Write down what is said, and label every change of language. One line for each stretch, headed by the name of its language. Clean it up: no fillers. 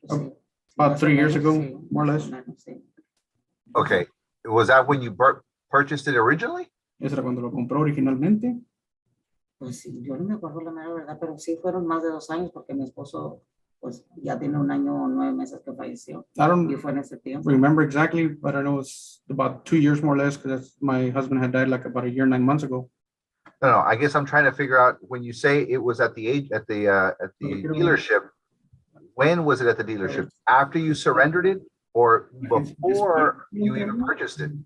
English: Oh, about 3 years ago, more or less. Okay, was that when you purchased it originally?
Spanish: Eso era cuando lo compró originalmente. Pues sí, yo no me acuerdo la mera verdad, pero sí fueron más de 2 años porque mi esposo pues ya tiene 1 año o 9 meses que falleció
English: I don't
Spanish: y fue en ese tiempo.
English: remember exactly, but I know it's about 2 years more or less because my husband had died like about a year, 9 months ago. No, I guess I'm trying to figure out, when you say it was at the dealership, when was it at the dealership? After you surrendered it or before you even purchased it?